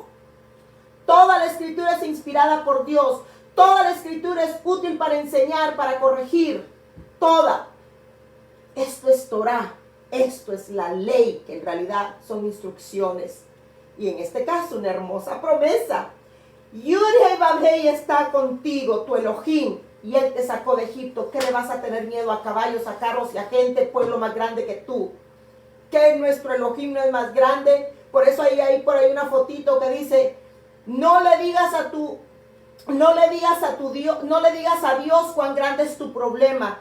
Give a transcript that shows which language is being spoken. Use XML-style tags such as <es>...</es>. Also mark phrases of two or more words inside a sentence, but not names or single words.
<es>Toda la escritura es inspirada por Dios. Toda la escritura es útil para enseñar, para corregir. Toda. Esto es Torah. Esto es la ley, que en realidad son instrucciones. Y en este caso, una hermosa promesa. Yud-Hei Vav-Hei está contigo, tu Elohim, y Él te sacó de Egipto. ¿Qué le vas a tener miedo a caballos, a carros y a gente, pueblo más grande que tú? ¿Que nuestro Elohim no es más grande? Por eso hay por ahí una fotito que dice, no le digas a Dios cuán grande es tu problema.</es>